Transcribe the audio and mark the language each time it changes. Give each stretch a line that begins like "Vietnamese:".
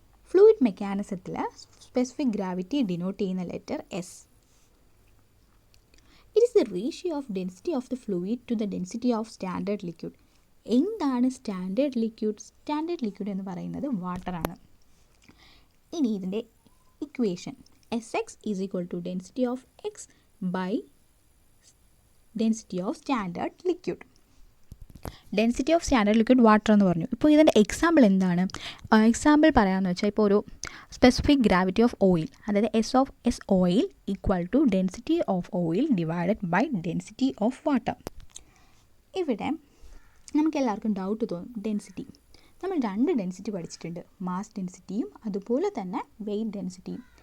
Malayalam: Fluid മെക്കാനിസത്തിൽ specific gravity denote ചെയ്യുന്ന letter S.
English: It is the ratio of density of the fluid to the density of standard liquid.
Malayalam: എന്താണ് standard liquid? Standard liquid എന്ന് പറയുന്നത് വാട്ടറാണ്. ഇനി ഇതിൻ്റെ equation
English: Sx is equal to density of x by density of standard liquid. Density of standard liquid water
Malayalam: എന്ന് പറഞ്ഞു. ഇപ്പോൾ ഇതിൻ്റെ example എന്താണ്? എക്സാമ്പിൾ പറയാമെന്ന് വെച്ചാൽ, ഇപ്പോൾ ഒരു
English: Specific gravity of oil, അതായത് S oil equal to density of oil divided by density of water.
Malayalam: ഇവിടെ നമുക്ക് എല്ലാവർക്കും ഡൗട്ട് തോന്നും. ഡെൻസിറ്റി നമ്മൾ 2 ഡെൻസിറ്റി പഠിച്ചിട്ടുണ്ട്, മാസ് ഡെൻസിറ്റിയും അതുപോലെ തന്നെ വെയ്റ്റ് ഡെൻസിറ്റിയും.